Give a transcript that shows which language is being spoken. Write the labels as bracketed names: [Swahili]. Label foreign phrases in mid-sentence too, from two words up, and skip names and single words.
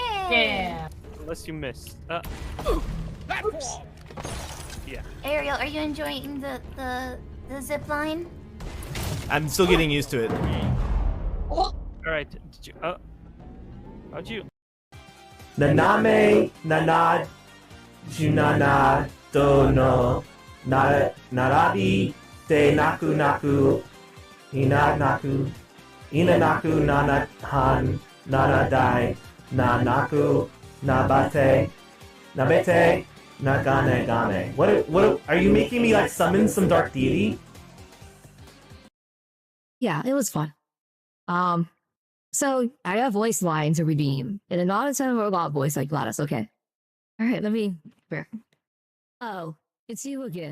[English] Yeah. Unless you miss. Oops. Yeah. Ariel, are you enjoying the zip line? I'm still getting used to it. Oh. All right. Did you? How'd you? Naname Nanad Junana Dono Narabi De Naku Naku Inanaku Inanaku Nanahan Nanadai Nanaku Nabate Nabete Nagane Gane. What are you making me like summon some dark deity? Yeah, it was fun. So I got voice line to redeem in a non-essential robot voice like Gladys. Okay. All right, let me. Oh, it's you again.